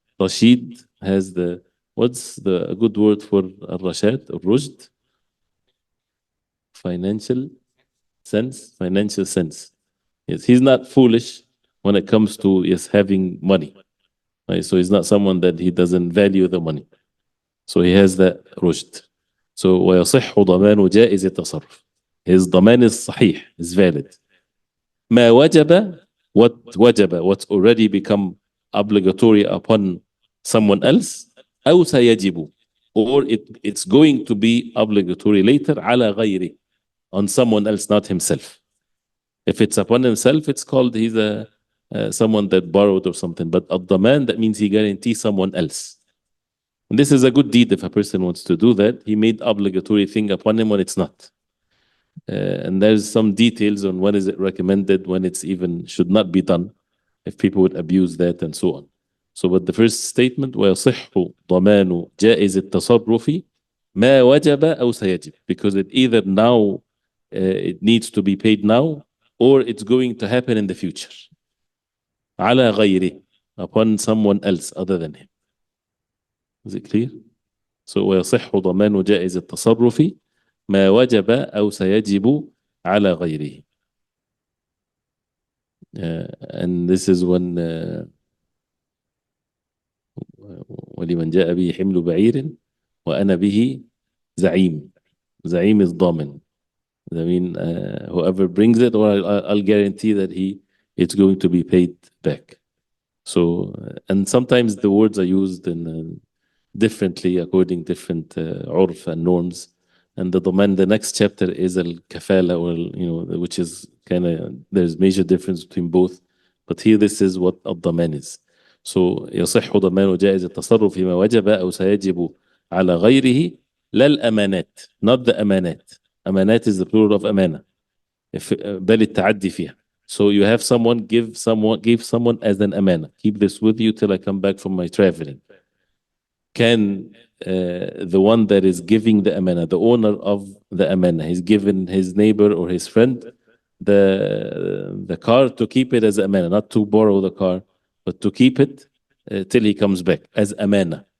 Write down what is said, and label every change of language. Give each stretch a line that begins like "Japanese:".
English: Rashid has what's the good word for الرشاد, الرشد? Financial sense. Yes, he's not foolish when it comes to having money. Right? So he's not someone that he doesn't value the money. So he has that rushd.
Arabic: So ويصح ضمان جائز التصرف.
English: His ضمان is صحيح, is valid.
Arabic: ما وجب,
English: what's already become obligatory upon someone else,
Arabic: أو سيجب,
English: or it's going to be obligatory later
Arabic: على غيره,
English: on someone else, not himself. If it's upon himself, it's called he's someone that borrowed or something. But الضمان, that means he guarantees someone else. And this is a good deed if a person wants to do that. He made obligatory thing upon him when it's not. And there's some details on when is it recommended, when it's even should not be done, if people would abuse that and so on. So, but the first statement,
Arabic: ويصح ضمان جائز التصرف ما وجب أو سيجب,
English: because it either now it needs to be paid now, or it's going to happen in the future.
Arabic: على غيره,
English: upon someone else other than him. Is it clear?
Arabic: So ويصح ضمان جائز التصرف ما وجب أو سيجب على غيره.
English: And this is when
Arabic: ولمن جاء به حمل بعير وأنا به زعيم. زعيم is ضامن.
English: I mean, whoever brings it, or I'll guarantee that it's going to be paid back. So, and sometimes the words are used in differently according different urf and norms. And the next chapter is al-kafala, or which is kind of, there's major difference between both. But here this is what الضمان is.
Arabic: So يصح ضمان جائز التصرف فيما وجب أو سيجب على غيره لا الأمانات,
English: not the
Arabic: أمانات.
English: أمانات is the plural of أمانة.
Arabic: بل التعدي فيها.
English: So you have someone give someone as an أمانة. Keep this with you till I come back from my traveling. Can the one that is giving the أمانة, the owner of the أمانة, he's given his neighbor or his friend the car to keep it as أمانة, not to borrow the car, but to keep it till he comes back as أمانة.